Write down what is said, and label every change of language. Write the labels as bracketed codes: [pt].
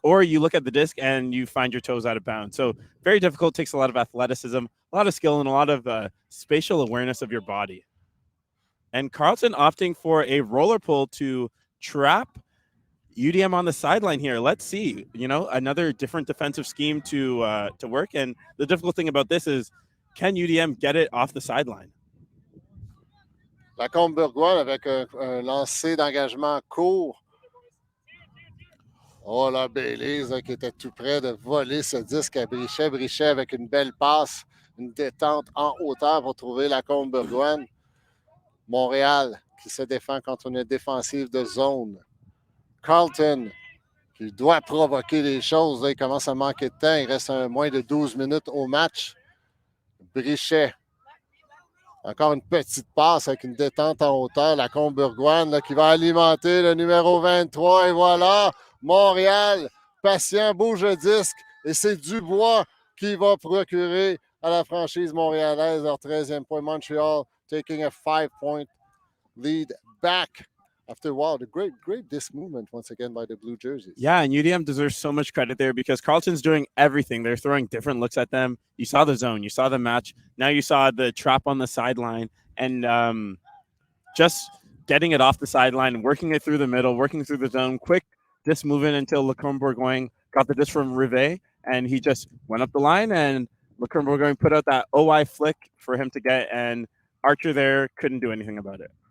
[en] Or you look at the disc and you find your toes out of bounds. So very difficult, takes a lot of athleticism, a lot of skill, and a lot of spatial awareness of your body. And Carleton opting for a roller pull to trap UDM on the sideline here. Let's see, another different defensive scheme to work. And the difficult thing about this is, can UDM get it off the sideline? [fr] Lacombe-Bourgoin avec un lancer d'engagement court. Oh là, Bailey qui était tout près de voler ce disque à Brichet. Brichet avec une belle passe, une détente en hauteur pour trouver Lacombe-Bourgoin. Montréal qui se défend contre une défensive de zone. Carleton qui doit provoquer les choses. Là, il commence à manquer de temps. Il reste moins de 12 minutes au match. Brichet. Encore une petite passe avec une détente en hauteur. Lacombe-Bourgoin qui va alimenter le numéro 23. Et voilà, Montréal, patient, bouge le disque. Et c'est Dubois qui va procurer à la franchise montréalaise leur 13e point. [en] Montreal taking a 5-point lead back after a while. The great disc movement once again by the blue jerseys. Yeah, and UDM deserves so much credit there because Carleton's doing everything. They're throwing different looks at them. You saw the zone, you saw the match. Now you saw the trap on the sideline, and just getting it off the sideline, working it through the middle, working through the zone, quick disc movement until Lacombe-Bourgoin got the disc from Rivet, and he just went up the line, and Lacombe-Bourgoin put out that OI flick for him to get, and Archer there couldn't do anything about it.